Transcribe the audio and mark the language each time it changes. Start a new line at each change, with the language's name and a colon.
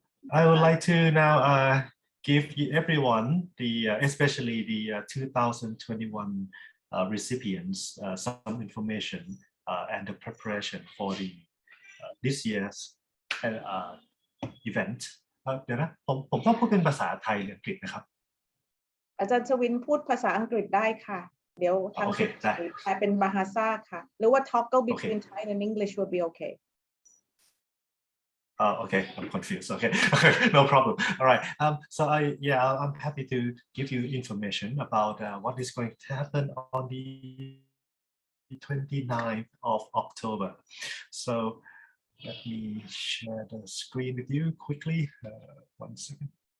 English: I would like to now give everyone, especially the 2021 recipients, some information and the preparation for this year's event.
Thai: เดี๋ยวนะผมต้องพูดเป็นภาษาไทยหรืออังกฤษนะครับ อาจารย์ชวินพูดภาษาอังกฤษได้ค่ะเดี๋ยวทางแปลเป็นบาฮาซาค่ะหรือว่า
English: toggle between Thai and English will be okay. Okay, I'm confused. Okay, no problem. All right. So I'm happy to give you information about what is going to happen on the 29th of October. So let me share the screen with you quickly. 1 second.